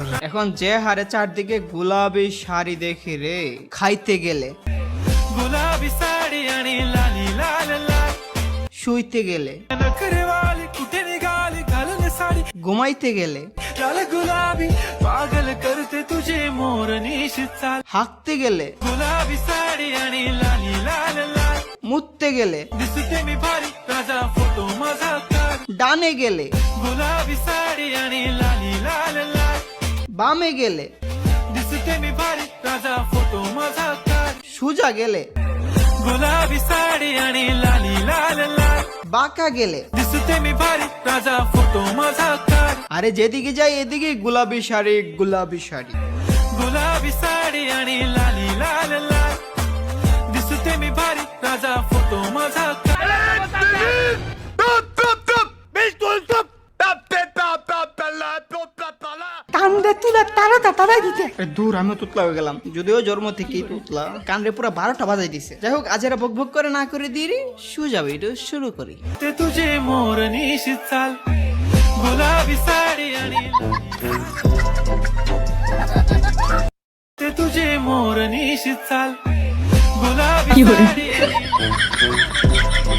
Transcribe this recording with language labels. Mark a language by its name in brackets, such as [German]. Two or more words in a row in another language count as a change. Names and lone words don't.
[Bangla] এখন যে হারে চারদিকে গোলাপি শাড়ি দেখি রে, খাইতে গেলে, [Marathi] गुलाबी साडी आणि लाली लाल लाल [Bangla] শুইতে গেলে, [Marathi] नखरेवाली कुठे निघाली घालून साडी [Bangla] ঘুমাইতে গেলে, [Marathi] लाल गुलाबी पागल करते तुझे मोर निशित चाल [Bangla] হাঁকতে গেলে, [Marathi] गुलाबी साडी आणि लाली लाल लाल [Bangla] মুততে গেলে, [Marathi] दिसते मी भारी राजा फोटो माझा काढ [Bangla] ডানে গেলে, [Marathi] गुलाबी साडी आणि लाली लाल लाल [Bangla] বামে গেলে, [Marathi] दिसते मी भारी राजा फोटो माझा काढ [Bangla] সোজা গেলে, [Marathi] गुलाबी साडी आणि लाली लाल लाल [Bangla] বাঁকা গেলে, [Marathi] दिसते मी भारी राजा फोटो माझा काढ [Bangla] আরে যেদিকে যাই এদিকে গোলাপি শাড়ি, গোলাপি শাড়ি। [Marathi] गुलाबी साडी आणि लाली लाल लाल दिसते मी भारी राजा फोटो माझा काढ [Bangla] কান্দে তুলে তারা তারাই দিতে দূর আমিও তুতলা হয়ে গেলাম, যদিও জন্ম থেকেই তুতলা, কানরে পুরো 12টা বাজাই দিছে। যাই হোক আজ এরা বক বক করে না করে দিয়ে সোজা ভিডিও শুরু করি। [Marathi] ते तुझे मोर निशित चाल गुलाबी साडी आणि ते तुझे मोर निशित चाल गुलाबी साडी आणि